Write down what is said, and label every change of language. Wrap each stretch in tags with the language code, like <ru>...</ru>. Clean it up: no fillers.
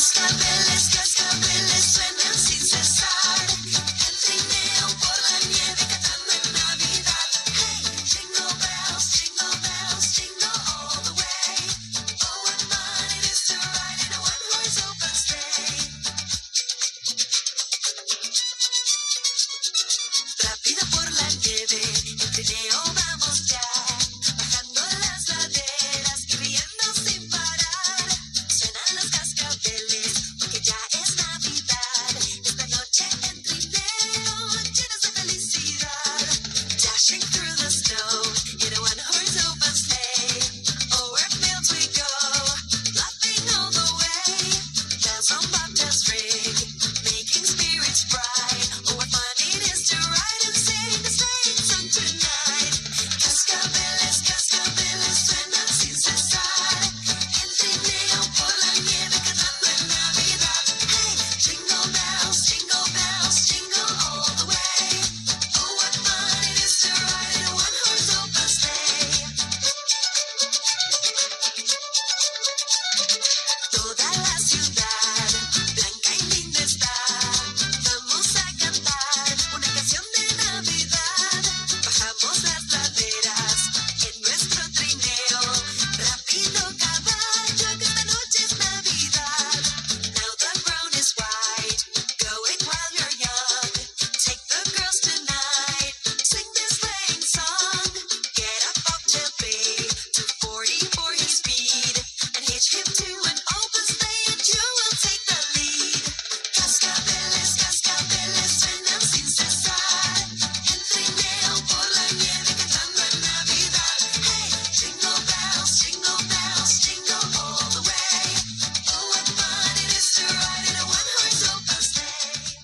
<es>Cascabeles suenan sin cesar, el trineo por la nieve cantando en Navidad.</es> <en>Hey, jingle bells, jingle all the way. Oh, what fun it is to ride in a one-horse open sleigh.</en> <es>Rápido por la nieve, el trineo vamos ya, bajando las laderas y riendo sin parar. Suenan los cascabeles porque ya es Navidad. Esta noche en trineo llenos de felicidad.</es> <en>Dashing through the snow in a one-horse open sleigh. Over fields we go, laughing all the way. Bells on bobtails ring, making spirits bright. Oh, what fun it is to ride and sing the sleighing song tonight.</en> <es>Cascabeles suenan sin cesar, el trineo por la nieve cantando en Navidad.</es> <en>Hey, jingle bells, jingle all the way. Oh, what fun it is to ride in a one-horse open sleigh.</en> <es>Toda la ciudad blanca y linda está. Vamos a cantar una canción de Navidad. Bajamos las laderas en nuestro trineo. Rápido caballo, que esta noche es Navidad.</es> <en>Now the road is wide, go it while you're young. Take the girls tonight, sing this sleighing song. Get a bobtail babe to 40 for his speed, and hitch him to an open sleigh, and you will take the lead.</en> <es>Cascabeles suenan sin cesar, el trineo por la nieve cantando en Navidad.</es> <en>Hey, jingle bells, jingle all the way. Oh, what fun it is to ride in a one-horse open sleigh.</en>